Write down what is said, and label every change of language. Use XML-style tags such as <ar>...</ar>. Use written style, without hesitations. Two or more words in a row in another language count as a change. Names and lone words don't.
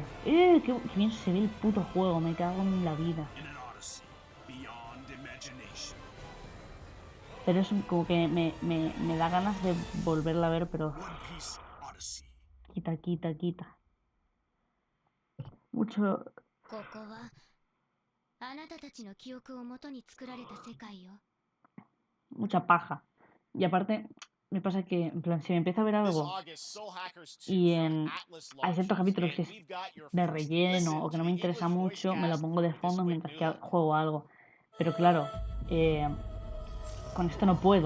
<es>Qué bien se ve el puto juego, me cago en la vida. Pero es como que me da ganas de volverla a ver, pero... Quita. Mucho...</es> <ja>ここはあなたたちの記憶をもとに作られた世界よ。</ja> <es>mucha paja. Y aparte, me pasa que, en plan, si me empiezo a ver algo y hay ciertos capítulos que es de relleno o que no me interesa mucho, me lo pongo de fondo mientras que juego algo. Pero claro, con esto no puedo.</es>